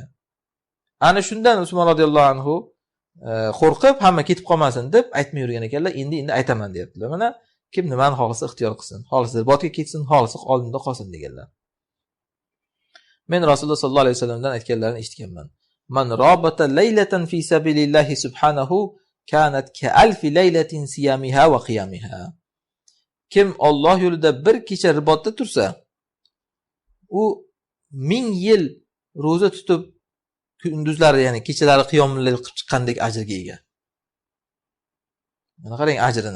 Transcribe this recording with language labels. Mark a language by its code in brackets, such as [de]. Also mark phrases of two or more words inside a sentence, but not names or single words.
[uz] Ana shundan Usmon [ar] رضي الله عنه [uz] qo'rqib hamma ketib qolmasin deb aytmay yurgan ekanlar. Endi aytaman deyaptilar. Mana kim nimani xohlasa ixtiyor qilsin. Xohlasa ribotga ketsin, xohlasa oldinda qolsin deganlar. Men Rasululloh [ar] صلى الله عليه وسلم [uz] aytganlarini eshitganman. [ar] من رابط ليلة في سبيل الله سبحانه كانت كألف ليلة صيامها وقيامها. [uz] Kim Alloh yo'lida bir kecha ribotda tursa, u 1000 yil roza tutib kunduzlari, ya'ni kechalari [ar] قيام الليل [uz] qilib chiqqandek ajrga ega. Mana qarang ajrini.